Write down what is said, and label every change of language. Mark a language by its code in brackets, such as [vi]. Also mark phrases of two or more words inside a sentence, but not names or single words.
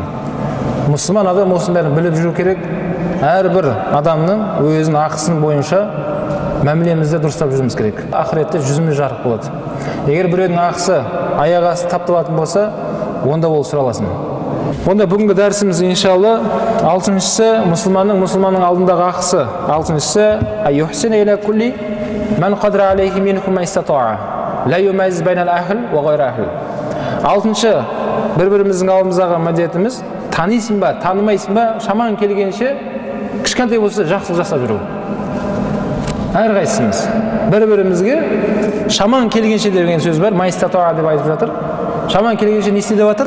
[kk] Мұсылман адам осының бәрін біліп жүру керек. Әрбір адамның өзінің ақысын бойынша мәмілемізді дұрыстап жүрміз керек. Ақыретте жүзіміз жарық болады. Егер біреудің ақысы аяқ асты тапталатын болса, онда ол сұраласын. Онда бүгінгі дәрісіміз иншалла 6-шысы мұсылманның алдындағы ақысы. [ar] 6-шысы أحسن إلى كل من قدر عليه منكم ما استطاع لا يميز بين الأهل وغير الأهل. [kk] 6-шы бір-біріміздің алдымыздағы міндетіміз танисың ба, танымайсың ба, шамаң келгенше кішкентай болса жақсылық жасап жүру. Әрқайсымыз бір-бірімізге шамаң келгенше деген сөз бар. [ar] ما استطاع [kk] деп айтып жатыр. Шамаң келгенше не істе деп жатыр?